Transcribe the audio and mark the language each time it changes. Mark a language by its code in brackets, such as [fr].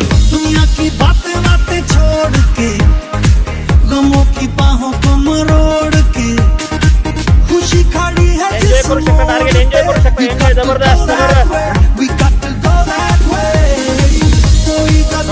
[hi] दुनिया की बातें बातें छोड़ के गमों की बाहों को मरोड़ के खुशी खड़ी है [mr] एन्जॉय करू शकता. टार्गेट एन्जॉय करू शकता. एन्जॉय जबरदस्त. [en] We got to go that way. [hi] कोई